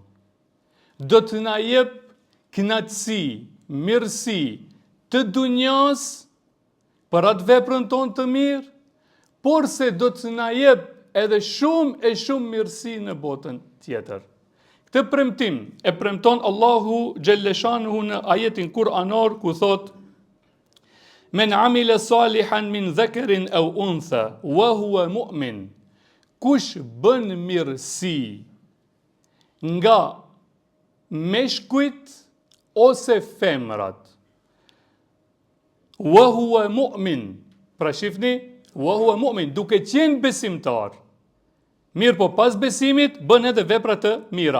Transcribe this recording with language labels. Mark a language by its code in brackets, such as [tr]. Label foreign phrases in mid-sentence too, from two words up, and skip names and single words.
[sq] Do të na jep kënaqësi, mirësi të dunjas për atë veprën tonë të mirë, por se do të na jep edhe shumë mirësi në botën tjetër. Këtë premtim e premton Allahu xhelleshanuhu në ajetin kuranor ku thot: [ar] من عمل صالحا من ذكر أو أنثى وهو مؤمن. [sq] Kush bën mirësi nga meshkujt ose femrat, [ar] وهو مؤمن, [sq] pra shifni, [ar] وهو مؤمن, [sq] duke qenë besimtar, mirë po pas besimit bën edhe vepra të mira.